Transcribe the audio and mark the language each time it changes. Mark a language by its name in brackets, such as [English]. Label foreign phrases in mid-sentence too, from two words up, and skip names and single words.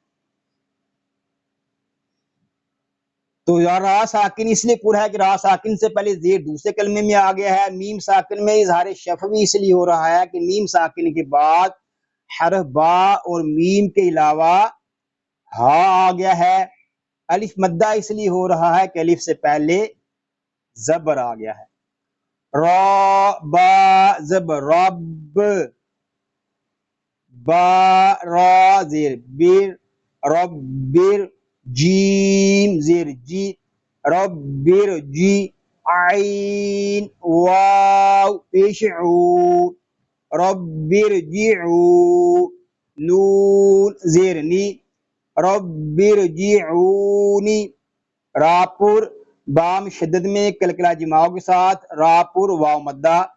[Urdu] تو را ساکن اس لیے پر ہے کہ را ساکن سے پہلے زیر دوسرے کلمے میں آ گیا ہے۔ میم ساکن میں اظہار شفوی اس لیے ہو رہا ہے کہ میم ساکن کے بعد حرف با اور میم کے علاوہ ہا آ گیا ہے۔ الف مدہ اس لیے ہو رہا ہے کہ الف سے پہلے زبر آ گیا ہے۔ را با زبر رب، با را زیر بیر، رب بیر، جیم زیر جی، رب بیر جی، عین واو پیش عو، رب بیر جی عو، نون زیر نی، رب بیر جی عونی، را پر بام شدد میں کلکلہ جماؤ کے ساتھ، را پر واو مدہ،